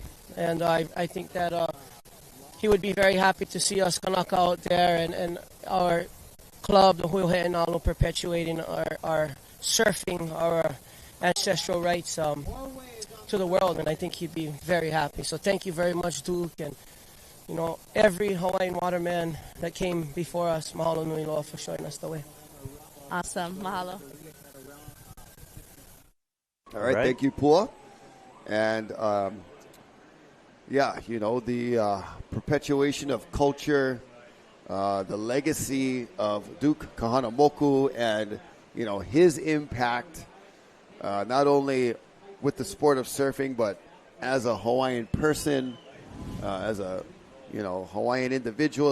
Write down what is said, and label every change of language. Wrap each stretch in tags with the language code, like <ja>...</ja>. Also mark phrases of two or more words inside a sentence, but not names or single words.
<en>And I think that he would be very happy to see us Kanaka out there and our club, the Hui Backdoor, perpetuating our surfing, our ancestral rights to the world. And I think he'd be very happy. So thank you very much, Duke, and every Hawaiian waterman that came before us.</en> <haw>Mahalo nui loa</haw> <en>for showing us the way. Awesome. Mahalo. All right. Thank you, Pua. And, yeah, you know, the perpetuation of culture, the legacy of Duke Kahanamoku and, you know, his impact, not only with the sport of surfing, but as a Hawaiian person, as a, you know, Hawaiian individual.</en>